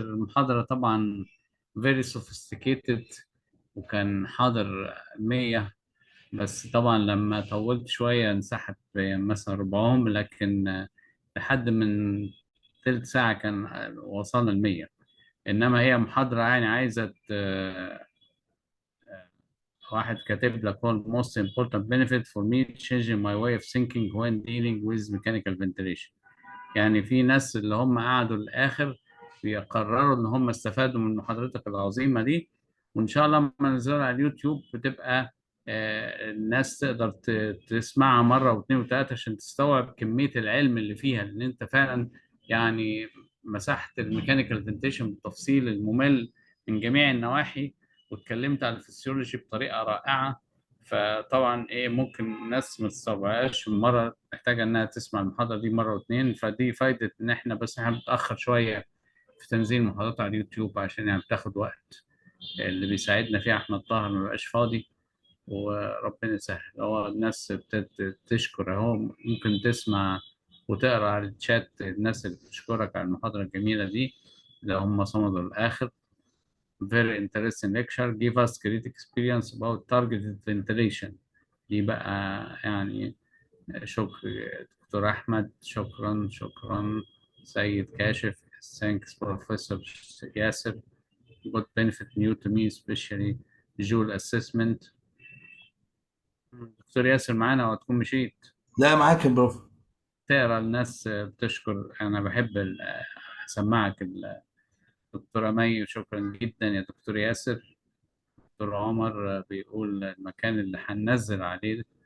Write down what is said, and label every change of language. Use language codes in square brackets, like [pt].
[ar] المحاضرة طبعا [en] very sophisticated، [ar] وكان حاضر 100، بس طبعا لما طولت شوية انسحب مثلا ربعهم، لكن لحد من ثلث ساعة كان وصلنا 100. إنما هي محاضرة يعني عايزة واحد كاتب لك هو [en] most important benefit for me changing my way of thinking when dealing with mechanical ventilation. [ar] يعني في ناس اللي هم قعدوا للآخر بيقرروا إن هم استفادوا من محاضرتك العظيمة دي، وإن شاء الله لما ننزلها على اليوتيوب بتبقى الناس تقدر تسمعها مرة واثنين وثلاثة عشان تستوعب كمية العلم اللي فيها، لأن أنت فعلا يعني مسحت الميكانيكال فنتيشن بالتفصيل الممل من جميع النواحي، واتكلمت عن الفسيولوجي بطريقة رائعة. فطبعا ممكن الناس ما تستوعبهاش مرة، محتاجة انها تسمع المحاضرة دي مرة واثنين. فدي فايدة ان احنا بس احنا بنتأخر شوية في تنزيل المحاضرات على اليوتيوب عشان يعني بتاخد وقت. اللي بيساعدنا فيها احمد طاهر ما بقاش فاضي، وربنا يسهل. هو الناس بتشكر اهو، ممكن تسمع وتقرا على الشات الناس اللي بتشكرك على المحاضرة الجميلة دي اللي هم صمدوا للآخر. [en] Very interesting lecture. Give us great experience about targeted ventilation. [ar] دي بقى يعني شكر دكتور أحمد، شكرا شكرا. سيد كاشف. [en] Thanks Professor Yasser. Good benefit new to me especially visual assessment. [ar] دكتور ياسر معانا وهتكون مشيت. لا معاك يا بروف. تقرا الناس بتشكر. أنا بحب أسمعك الدكتورة مي، شكرا جدا يا دكتور ياسر. دكتور عمر بيقول المكان اللي هننزل عليه.